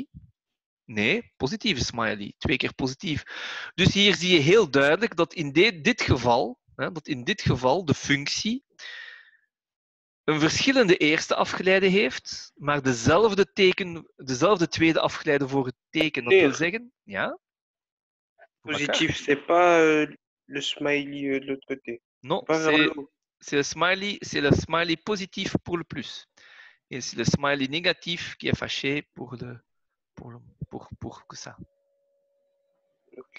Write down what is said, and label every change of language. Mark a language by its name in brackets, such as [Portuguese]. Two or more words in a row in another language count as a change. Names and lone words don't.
[Dutch] Nee, positieve smiley. 2 keer positief. Dus hier zie je heel duidelijk dat in dit geval de functie een verschillende eerste afgeleide heeft, maar dezelfde tweede afgeleide voor het teken. Dat wil zeggen, ja? [French] Positif, c'est pas le smiley de l'autre côté. Non, c'est le smiley positif pour le plus. Et c'est le smiley négatif qui est fâché pour que ça. Ok.